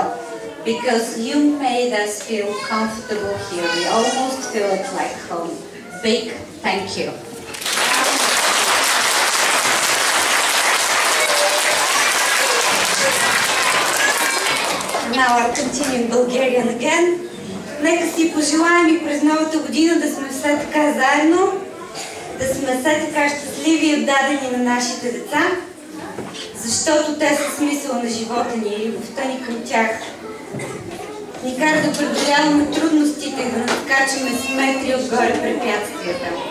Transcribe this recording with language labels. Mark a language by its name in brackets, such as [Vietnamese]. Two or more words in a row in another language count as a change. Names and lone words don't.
[English] Because you made us feel comfortable here. We almost feel it like home. Big thank you. Now I'll continue in Bulgarian again. [Bulgarian] Нека си пожелаем и през новата година да сме все така заедно, да сме все така щастливи и отдадени на нашите деца, защото те са смисъл на живота ни и любовта ни към тях ни кара да преодоляваме трудностите и да надскачаме с метри отгоре препятствията.